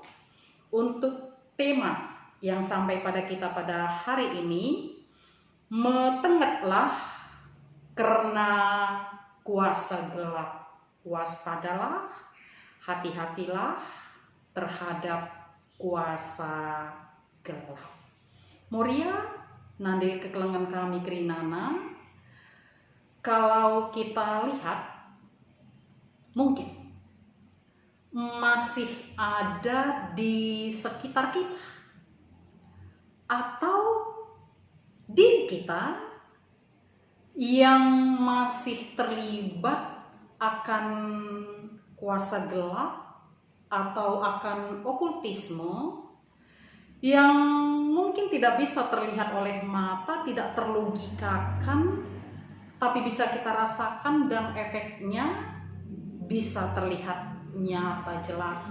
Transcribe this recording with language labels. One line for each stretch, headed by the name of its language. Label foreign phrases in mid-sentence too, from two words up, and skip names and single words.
Indonesian: Untuk tema yang sampai pada kita pada hari ini, metengetlah karena kuasa gelap, waspadalah, hati-hatilah terhadap kuasa gelap.
Batak Karo: Moria, nande kekelengan kami Kerinana,
Indonesian: kalau kita lihat, mungkin masih ada di sekitar kita, atau diri kita yang masih terlibat akan kuasa gelap atau akan okultisme yang mungkin tidak bisa terlihat oleh mata, tidak terlogikakan, tapi bisa kita rasakan dan efeknya bisa terlihat nyata jelas.